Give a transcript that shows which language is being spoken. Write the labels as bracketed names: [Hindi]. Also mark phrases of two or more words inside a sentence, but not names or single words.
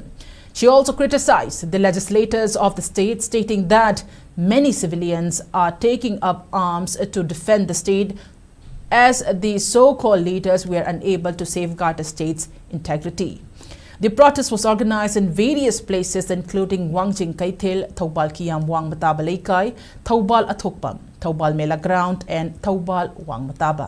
[English] She also criticized the legislators of the state, stating that many civilians are taking up arms to defend the state as the so-called leaders were unable to safeguard the state's integrity. The protest was organized in various places including Wangjing Kaitil, Thoubal Kiam Wang Mataba Laikai, Thoubal Athokpam, Thoubal Mela Ground, and Thoubal Wang Mataba.